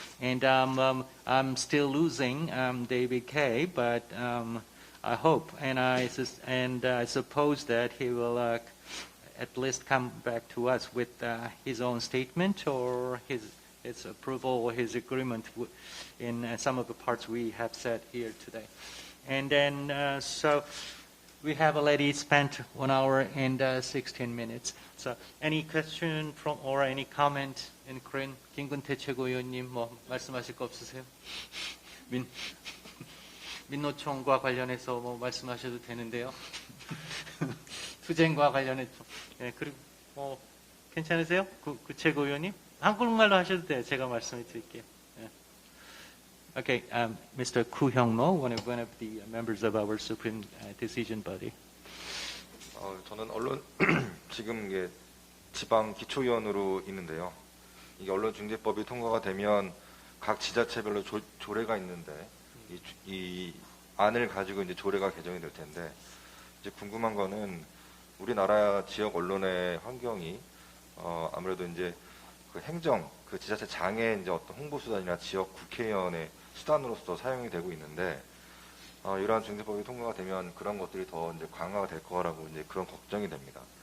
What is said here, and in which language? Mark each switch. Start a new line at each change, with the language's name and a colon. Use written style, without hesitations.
English: And I'm still losing David K, but I hope, and I suppose that he will at least come back to us with his own statement or his approval or his agreement in some of the parts we have said here today. And then, so we have already spent 1 hour and 16 minutes. So, any question from or any comment in Korean?
Korean: 김근태 최고위원님 뭐 말씀하실 거 없으세요? 민노총과 관련해서 뭐 말씀하셔도 되는데요. 투쟁과 관련해서. 네, 그리고 뭐 괜찮으세요? 그 최고위원님? 한국말로 하셔도 돼요. 제가 말씀해 드릴게요. 네.
English: Okay, Mr. Koo Hyung-mo, one of the members of our Supreme Decision Body.
Korean: 저는 언론 지금 이게 지방 기초위원으로 있는데요. 이게 언론중재법이 통과가 되면 각 지자체별로 조례가 있는데 이 안을 가지고 이제 조례가 개정이 될 텐데 이제 궁금한 거는 우리나라 지역 언론의 환경이 아무래도 이제 그 행정 그 지자체 장의 이제 어떤 홍보 수단이나 지역 국회의원의 수단으로서 사용이 되고 있는데 이러한 중재법이 통과가 되면 그런 것들이 더 이제 강화가 될 거라고 이제 그런 걱정이 됩니다.